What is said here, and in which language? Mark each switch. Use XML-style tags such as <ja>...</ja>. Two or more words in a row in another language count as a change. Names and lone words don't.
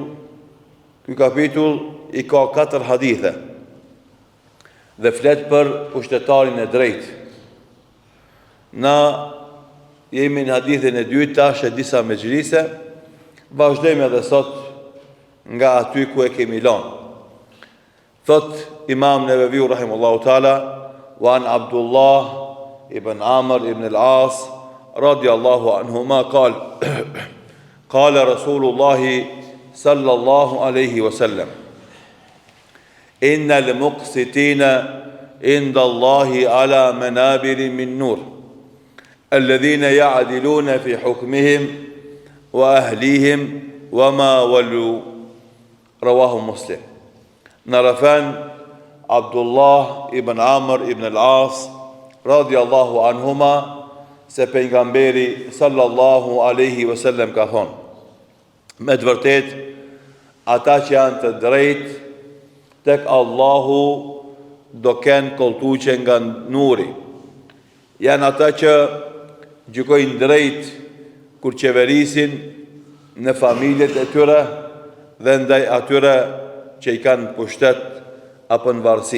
<sq>Ky kapitull i ka 4 hadithe dhe flet për pushtetarin e drejtë. Na jemi në hadithin e dytë tash e disa mexhlise, vazhdojmë edhe sot nga aty ku e kemi lënë.</sq> <ar>Thot Imam Neveviu رحمه الله تعالى وعن عبد الله بن عمرو بن العاص رضي الله عنهما قال رسول الله صلى الله عليه وسلم إن المقسطين عند الله على منابر من نور الذين يعدلون في حكمهم وأهليهم وما ولوا. رواه مسلم.</ar> <sq>Në rëfen Abdullah ibn Amr ibn al-As</sq> <ar>رضي الله عنهما</ar> <sq>se pejgamberi</sq> <ar>صلى الله عليه وسلم</ar> <sq>ka thonë, me të vërtet ata që janë të drejt tek Allahu do kenë koltuqe nga nuri. Janë ata që gjykojnë drejt kur qeverisin në familjet e tyre dhe ndaj atyre që i kanë pushtet apo në varësi.</sq>